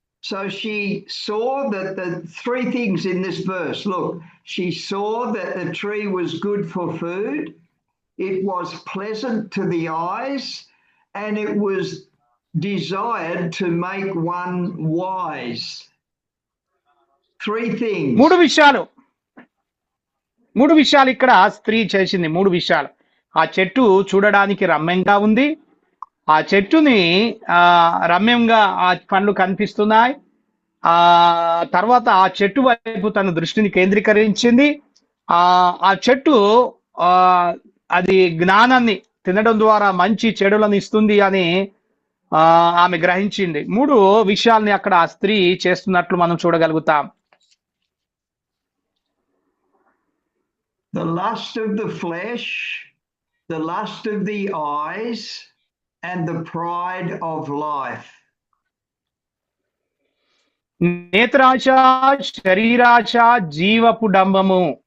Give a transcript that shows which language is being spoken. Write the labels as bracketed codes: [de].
[en] So she saw that the three things in this verse, look, she saw that the tree was good for food, it was pleasant to the eyes, and it was desired to make one wise. Three things. [te] మూడు విషయాలు ఇక్కడ స్త్రీ చేసింది. 3 విషయాలు. ఆ చెట్టు చూడడానికి రమ్యంగా ఉంది. ఆ చెట్టుని రమ్యంగా ఆ పండ్లు కనిపిస్తున్నాయి. ఆ తర్వాత ఆ చెట్టు వైపు తన దృష్టిని కేంద్రీకరించింది. ఆ చెట్టు ఆ అది జ్ఞానాన్ని తినడం ద్వారా మంచి చెడులను ఇస్తుంది అని ఆమె గ్రహించింది. 3 విషయాల్ని అక్కడ ఆ స్త్రీ చేస్తున్నట్లు మనం చూడగలుగుతాం. [en] The lust of the flesh, the lust of the eyes, and the pride of life. [te] నేత్రాశ, శరీరాశ, జీవపు డంబము.